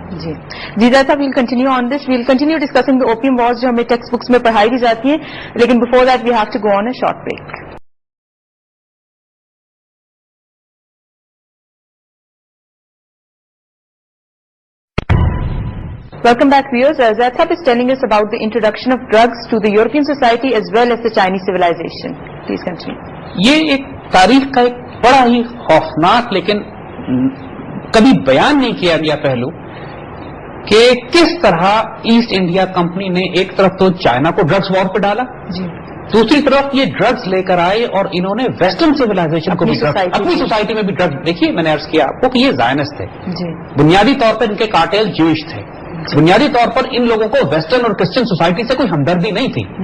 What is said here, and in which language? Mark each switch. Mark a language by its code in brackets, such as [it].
[ur] جی صاحب، [en] we'll continue on this, we'll continue discussing the opium wars [ur] جو ہمیں text books میں پڑھائی بھی جاتی ہیں، لیکن [en] Before that we have to go on a short break. Welcome back, viewers. Zaid Saab is telling us about the introduction of drugs to the European society as well as the Chinese civilization. Please continue. [ur] یہ ایک تاریخ کا ایک بڑا ہی خوفناک لیکن کبھی بیان نہیں کیا گیا پہلو کہ کس طرح ایسٹ انڈیا کمپنی نے ایک طرف تو چائنا کو ڈرگس وار پہ ڈالا، دوسری طرف یہ ڈرگس لے کر آئے اور انہوں نے ویسٹرن سویلائزیشن کو بھی اپنی سوسائٹی میں بھی ڈرگس، دیکھیے میں نے عرض کیا آپ کو کہ یہ زائنسٹ تھے، بنیادی طور پر ان کے کارٹیل جوئش تھے، بنیادی طور پر ان لوگوں کو ویسٹرن اور کرسچن سوسائٹی سے کوئی ہمدردی نہیں تھی۔